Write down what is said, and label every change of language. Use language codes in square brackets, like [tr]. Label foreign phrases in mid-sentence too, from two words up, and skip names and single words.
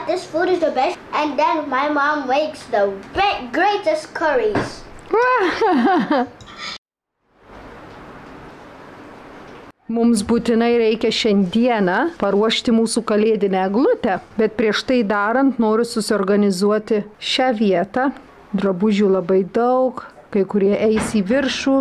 [en] This food is the best. And then my mom makes the greatest curries. [lt] Mums būtinai reikia šiandieną paruošti mūsų kalėdinę eglutę, bet prieš tai darant noriu susiorganizuoti šią vietą. Drabužių labai daug, kai kurie eis į viršų.